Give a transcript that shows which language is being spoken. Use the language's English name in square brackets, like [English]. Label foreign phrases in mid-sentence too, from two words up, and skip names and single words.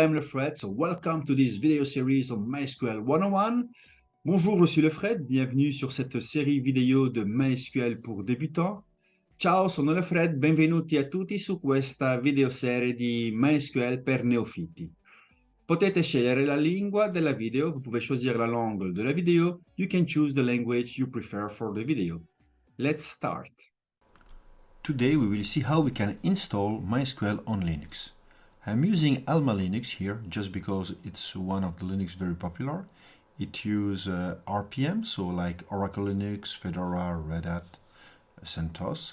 [English] Fred. So welcome to this video series on MySQL 101. [French] Bonjour, je suis le Fred. Bienvenue sur cette série vidéo de MySQL pour débutants. [Italian] Ciao, sono le Fred. Benvenuti a tutti su questa videoserie di MySQL per neofiti. Potete scegliere la lingua della video. [French] Vous pouvez choisir la langue de la vidéo. [English] You can choose the language you prefer for the video. Let's start. Today we will see how we can install MySQL on Linux. I'm using AlmaLinux here just because it's one of the Linux very popular. It uses RPM, so like Oracle Linux, Fedora, Red Hat, CentOS.